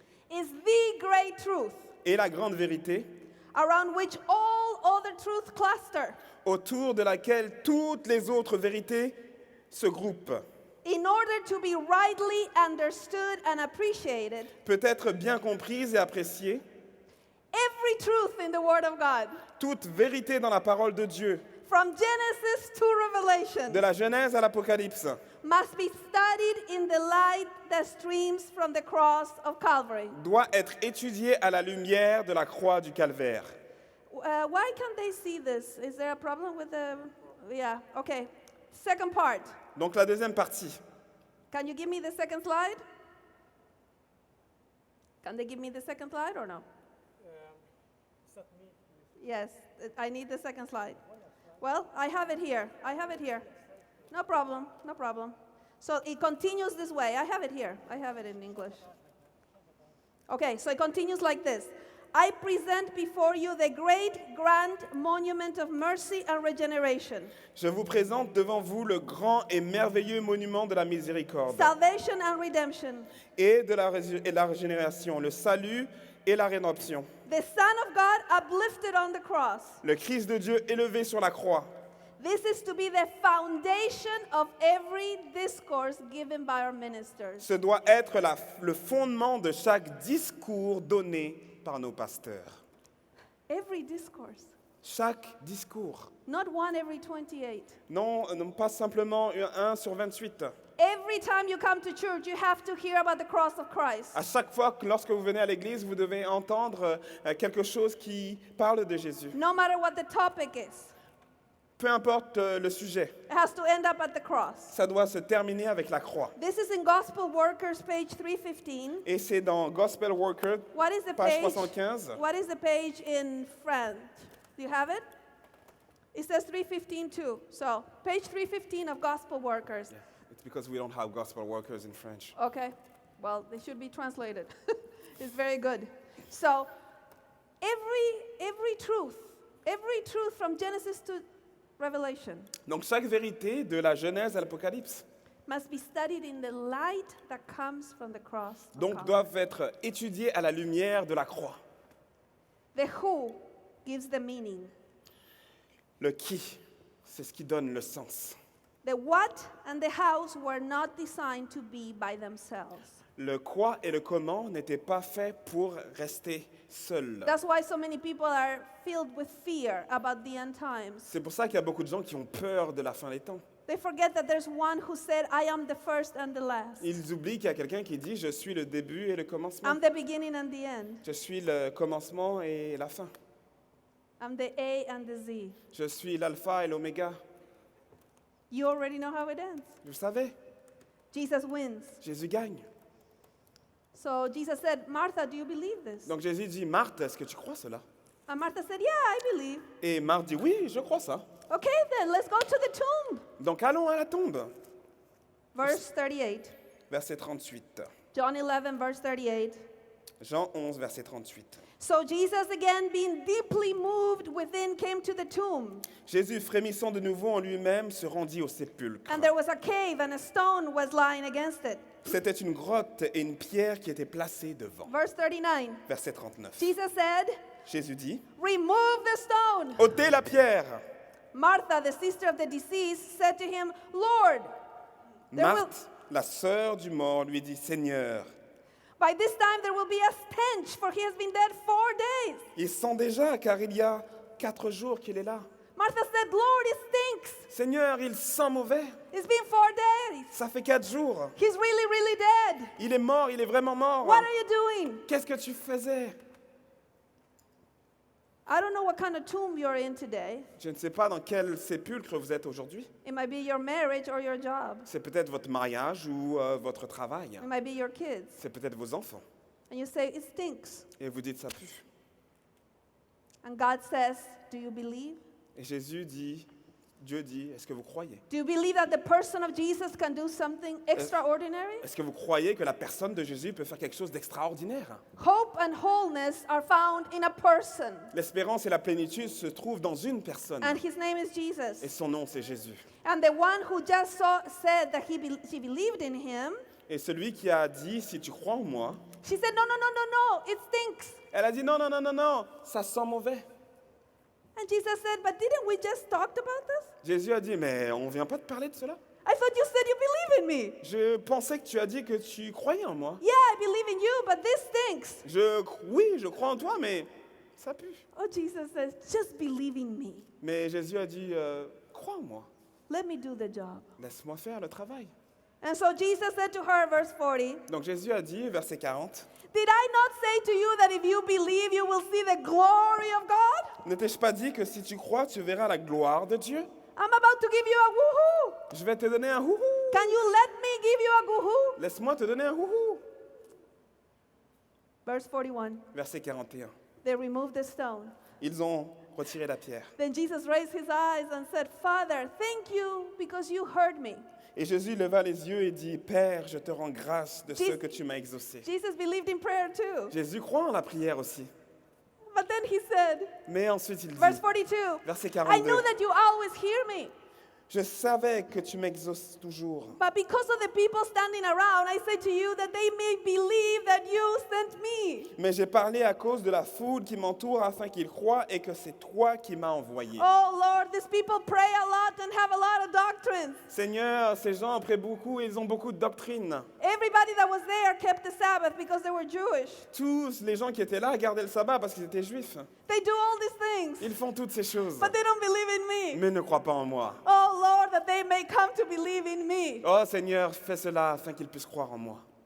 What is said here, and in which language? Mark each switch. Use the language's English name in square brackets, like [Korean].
[English] is the great truth [French] est la grande vérité [English] around which all other truths cluster [French] autour de laquelle toutes les autres vérités se groupent. [English] in order to be rightly understood and appreciated. [French] Peut être bien comprise et appréciée. [English] Every truth in the Word of God, [French] Toute vérité dans la parole de Dieu, [English] from Genesis to Revelation, [French] de la Genèse à l'Apocalypse, [English] must be studied in the light that streams from the cross of Calvary. [French] doit être étudiée à la lumière de la croix du Calvaire. [English] Why can't they see this? Is there a problem with the... Yeah, okay. Second part. [French] Donc la deuxième partie. [English] Can you give me the second slide? Can they give me the second slide or no? Yes, I need the second slide. Well, I have it here. I have it here. No problem, no problem. So it continues this way. I have it here. I have it in English. Okay, so it continues like this. I present before you the great, grand monument of mercy and regeneration, [French] Je vous présente devant vous le grand et merveilleux monument de la miséricorde [English] salvation and redemption. [French] et de la régénération, le salut et la rédemption. [English] The Son of God uplifted on the cross. [French] Le Christ de Dieu élevé sur la croix. [English] This is to be the foundation of every discourse given by our ministers. [French] Ce doit être le fondement de chaque discours donné par nos pasteurs. [English] Every discourse. [French] Chaque discours. [English] Not one every 28. [French] Non, pas simplement un sur 28. [English] Every time you come to church, you have to hear about the cross of Christ. [French] À chaque fois que lorsque vous venez à l'église, vous devez entendre quelque chose qui parle de Jésus. [English] No matter what the topic is, [French] Peu importe le sujet, [English] it has to end up at the cross. [French] ça doit se terminer avec la croix. [English] This is in Gospel Workers, page 315. [French] Et c'est dans Gospel Worker, [English] What is the [French] page [English] page? [French] 315. [English] What is the page in French? Do you have it? It says 315 too. So, page 315 of Gospel Workers. It's because we don't have Gospel Workers in French. Okay. Well, they should be translated. It's very good. So, every truth from Genesis to Revelation [French] Donc chaque vérité de la Genèse à l'Apocalypse [English] must be studied in the light that comes from the cross. of [French] donc doivent être étudiées à la lumière de la croix. [English] The who gives the meaning. [French] Le qui, c'est ce qui donne le sens. [English] The what and the hows were not designed to be by themselves. [French] Le quoi et le comment n'étaient pas faits pour rester seuls. [English] That's why so many people are filled with fear about the end times. [French] C'est pour ça qu'il y a beaucoup de gens qui ont peur de la fin des temps. [English] They forget that there's one who said, I am the first and the last. [French] Ils oublient qu'il y a quelqu'un qui dit « Je suis le début et le commencement [English] I'm the beginning and the end. ». [French] Je suis le commencement et la fin. [English] I'm the A and the Z. [French] Je suis l'alpha et l'oméga. [English] You already know how it ends. [French] Vous savez, [English] Jesus wins. [French] Jésus gagne. [English] So Jesus said, Martha, do you believe this? [French] Donc Jésus dit « Marthe, est-ce que tu crois cela [English] And Martha said, yeah, I believe. [French] Et Marthe dit, oui, je crois ça. [English] Okay, then let's go to the tomb. [French] Donc allons à la tombe. [English] Verse 38. [French] Verset 38. [English] John 11, verse 38. [French] Jean 11, verset 38. [English] So Jesus, again being deeply moved within, came to the tomb. [French] Jésus, frémissant de nouveau en lui-même, se rendit au sépulcre. [English] And there was a cave, and a stone was lying against it. [French] C'était une grotte et une pierre qui étaient placées devant. [English] Verse 39. [French] Verset 39. [English] Jesus said, [French] Jésus dit, [English] remove the stone. [French] ôtez la pierre. [English] Martha, the sister of the deceased, said to him, Lord, there will, [French] Marthe, la sœur du mort, lui dit, Seigneur, [English] by this time there will be a stench, for he has been dead 4 days. [French] il sent déjà, car il y a 4 jours qu'il est là. [English] Martha said, Lord, it stinks. [French] Seigneur, il sent mauvais. [English] It's been 4 days. [French] Ça fait 4 jours. [English] He's really, really dead. [French] Il est mort, il est vraiment mort. [English] What are you doing? [French] Qu'est-ce que tu faisais? [English] I don't know what kind of tomb you're in today. [French] Je ne sais pas dans quel sépulcre vous êtes aujourd'hui. [English] It might be your marriage or your job. [French] C'est peut-être votre mariage ou votre travail. [English] It might be your kids. [French] C'est peut-être vos enfants. [English] And you say, it stinks. [French] Et vous dites ça pue. [English] And God says, do you believe? [French] Et Jésus dit, Dieu dit, est-ce que vous croyez? [English] Do you believe that the person of Jesus can do something extraordinary? [French] Est-ce que vous croyez que la personne de Jésus peut faire quelque chose d'extraordinaire? [English] Hope and wholeness are found in a person. [French] L'espérance et la plénitude se trouvent dans une personne. [English] And his name is [French] Et [English] Jesus. [French] son nom, c'est Jésus. [English] And the one who just said that she believed in him, [French] Et celui qui a dit, si tu crois en moi, [English] she said, no, no, no, no, no, it stinks. [French] elle a dit, non, non, non, non, non, ça sent mauvais. [English] And Jesus said, but didn't we just talk about this? [French] Jésus a dit, mais on ne vient pas de parler de cela. [English] I thought you said you believe in me. [French] Je pensais que tu as dit que tu croyais en moi. [English] Yeah, I believe in you, but this stinks. [French] Oui, je crois en toi, mais ça pue. [English] Oh, Jesus says, just believe in me. [French] Mais Jésus a dit, crois en moi. [English] Let me do the job. [French] Laisse-moi faire le travail. [English] And so Jesus said to her, verse 40, [French] Donc Jésus a dit, verset 40, [English] did I not say to you that if you believe, you will see the glory of God? [French] ne t'ai-je pas dit que si tu crois, tu verras la gloire de Dieu? [English] I'm about to give you a woohoo. [French] Je vais te donner un houhou. [English] Can you let me give you a woohoo? [French] Laisse-moi te donner un houhou. [English] Verse 41, [French] Verset 41. [English] they removed the stone. [French] Ils ont retiré la pierre. [English] Then Jesus raised his eyes and said, Father, thank you because you heard me. [French] Et Jésus leva les yeux et dit, Père, je te rends grâce de ce [English] Jesus- [French] que tu m'as exaucé. [English] Jesus believed in prayer too. [French] Jésus croit en la prière aussi. [English] But then he said, [French] Mais ensuite il dit, [English] verse 42, [French] verset [English] I [French] 42, [English] knew that you always hear me. [French] je savais que tu m'exauces toujours. [English] But because of the people standing around, I said to you that they may believe that you sent me. [French] Mais j'ai parlé à cause de la foule qui m'entoure afin qu'ils croient et que c'est toi qui m'as envoyé. [English] Oh Lord, these people pray a lot and have a lot of doctrines. [French] Seigneur, ces gens prient beaucoup et ils ont beaucoup de doctrines. [English] Everybody that was there kept the Sabbath because they were Jewish. [French] Tous les gens qui étaient là gardaient le sabbat parce qu'ils étaient juifs. [English] They do all these things, [French] Ils font toutes ces choses, [English] but they don't believe in me. [French] mais ne croient pas en moi. [English] Oh Lord, that they may come to believe in me. [French] Oh Seigneur, fais cela afin qu'ils puissent croire en moi.